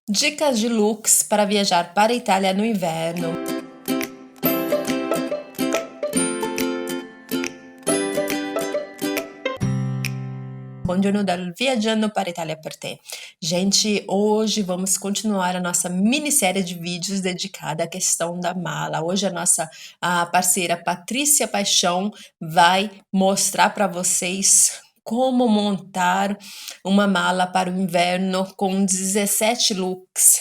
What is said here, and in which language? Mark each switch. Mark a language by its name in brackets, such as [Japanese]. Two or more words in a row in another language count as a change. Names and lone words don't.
[Portuguese] Dicas de looks para viajar para a Itália no inverno. [Italian] Buongiorno dal Viaggiando para a Itália per te. [Portuguese] Gente, hoje vamos continuar a nossa minissérie de vídeos dedicada à questão da mala. Hoje a parceira Patrícia Paixão vai mostrar para vocês como montar uma mala para o inverno com 17 looks.